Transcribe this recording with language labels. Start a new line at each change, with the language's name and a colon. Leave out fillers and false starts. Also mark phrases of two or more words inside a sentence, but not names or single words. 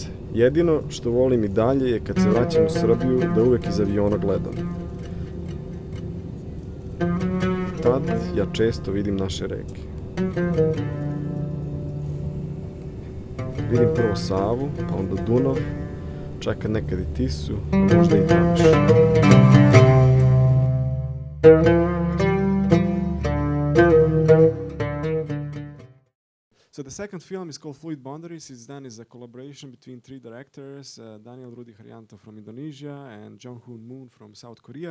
Serbian: Jedino što volim i dalje je kad se vraćam u Srbiju da uvek iz aviona gledam. Tad ja često vidim naše reke. Vidim prvo Savu, pa onda Dunav, čak nekad i Tisu, a možda i Tamiš.
English: So the second film is called Fluid Boundaries. It's done as a collaboration between three directors, Daniel, Rudi, Haryanto from Indonesia and Jeong-hyeon from South Korea.